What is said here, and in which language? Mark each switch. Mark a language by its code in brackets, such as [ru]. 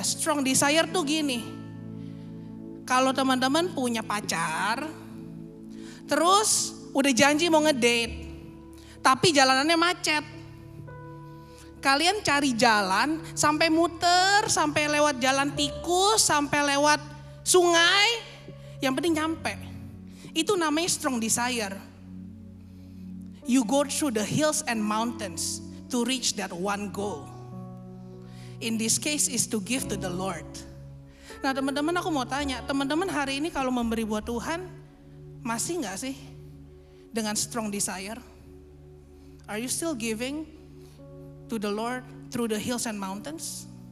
[id] Strong desire tuh gini. Kalau teman-teman punya pacar, terus udah janji mau ngedate, tapi jalanannya macet. Kalian cari jalan sampai muter, sampai lewat jalan tikus, sampai lewat sungai, yang penting nyampe. Itu namanya strong desire. [en] You go through the hills and mountains to reach that one goal. In this case is to give to the Lord. [id] Nah teman-teman, aku mau tanya, teman-teman hari ini kalau memberi buat Tuhan, masih gak sih dengan strong desire? [en] Are you still giving to the Lord through the hills and mountains?